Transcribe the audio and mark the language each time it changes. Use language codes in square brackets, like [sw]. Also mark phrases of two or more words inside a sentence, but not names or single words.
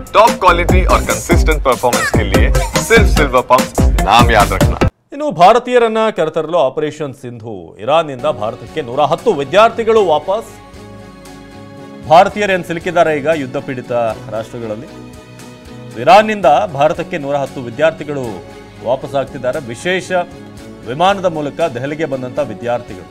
[en] top quality [hi] और [en] consistent performance [hi] के लिए सिर्फ सिल्वर पंप नाम याद रखना। [kn] ಇನ್ನು ಭಾರತೀಯರನ್ನ ಕರೆತರಲು ಆಪರೇಷನ್ ಸಿಂಧು ಇರಾನ್ನಿಂದ ಭಾರತಕ್ಕೆ 110 ವಿದ್ಯಾರ್ಥಿಗಳು ವಾಪಸ್. ಭಾರತೀಯರೇನು ಸಿಲುಕಿದ್ದಾರೆ ಈಗ ಯುದ್ಧ ಪೀಡಿತ ರಾಷ್ಟ್ರಗಳಲ್ಲಿ. ಇರಾನ್ನಿಂದ ಭಾರತಕ್ಕೆ 110 ವಿದ್ಯಾರ್ಥಿಗಳು ವಾಪಸ್ ಆಗ್ತಿದ್ದಾರೆ. ವಿಶೇಷ ವಿಮಾನದ ಮೂಲಕ ದೆಹಲಿಗೆ ಬಂದಂತ ವಿದ್ಯಾರ್ಥಿಗಳು.